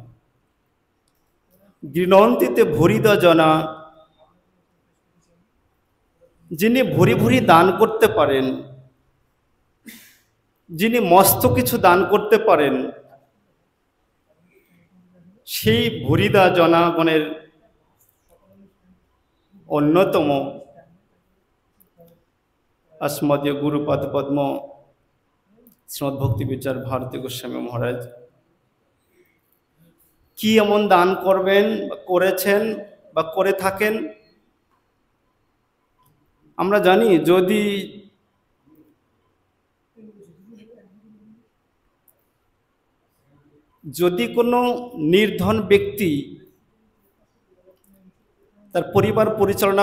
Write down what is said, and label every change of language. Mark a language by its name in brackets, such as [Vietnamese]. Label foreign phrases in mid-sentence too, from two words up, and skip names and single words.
[Sanskrit] गृणन्ति ते भूरिदा जना, [Bangla] যিনি ভুরি ভুরি দান করতে পারেন, যিনি মস্ত কিছু দান করতে পারেন, সেই ভুরিদা জনাগণের অন্যতম [Sanskrit] अस्मदीय गुरुपाद पद्म [Bangla] श्रीमद् भक्ति विचार भारती गोस्वामी महाराज কি এমন দান করবেন করেছেন বা করে থাকেন? আমরা জানি যদি কোনো নির্ধন ব্যক্তি তার পরিবার পরিচালনা